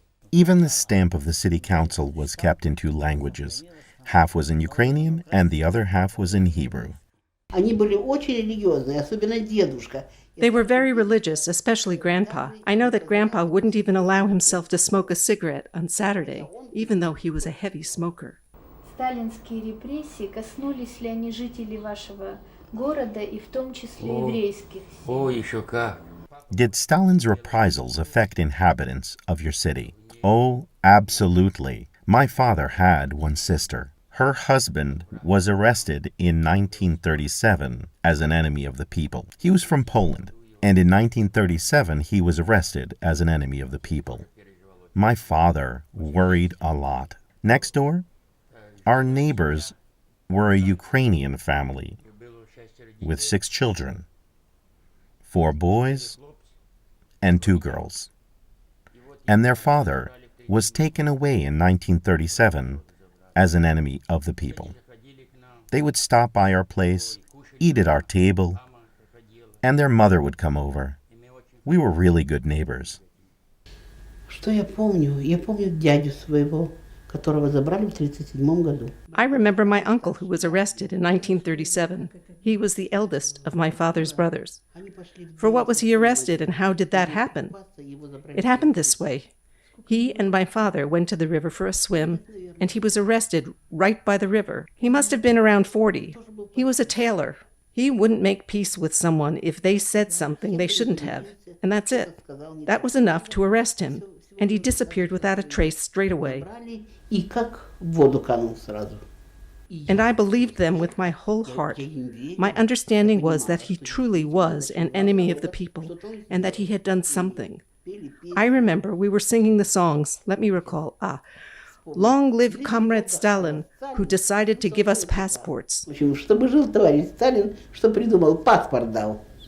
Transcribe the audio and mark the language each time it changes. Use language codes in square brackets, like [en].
[en] Even the stamp of the city council was kept in two languages. Half was in Ukrainian and the other half was in Hebrew. [ru] Они были очень религиозные, особенно дедушка. [en] They were very religious, especially Grandpa. I know that Grandpa wouldn't even allow himself to smoke a cigarette on Saturday, even though he was a heavy smoker. [ru] Сталинские репрессии коснулись ли они жителей вашего города и в том числе еврейских? О, еще как. [en] Did Stalin's reprisals affect inhabitants of your city? Oh, absolutely. My father had one sister. Her husband was arrested in 1937 as an enemy of the people. He was from Poland, and in 1937 he was arrested as an enemy of the people. My father worried a lot. Next door, our neighbors were a Ukrainian family with 6 children, 4 boys and 2 girls. And their father was taken away in 1937 as an enemy of the people. They would stop by our place, eat at our table, and their mother would come over. We were really good neighbors. [ru] Что я помню? Я помню дядю своего, которого забрали в 1937 году. [en] I remember my uncle who was arrested in 1937. He was the eldest of my father's brothers. For what was he arrested and how did that happen? It happened this way. He and my father went to the river for a swim, and he was arrested right by the river. He must have been around 40. He was a tailor. He wouldn't make peace with someone if they said something they shouldn't have, and that's it. That was enough to arrest him, and he disappeared without a trace straight away. [ru] И как в воду канул сразу. [en] And I believed them with my whole heart. My understanding was that he truly was an enemy of the people, and that he had done something. I remember we were singing the songs, let me recall, Long live Comrade Stalin, who decided to give us passports. [ru] Почему? Чтобы жил товарищ Сталин, что придумал, паспорт дал.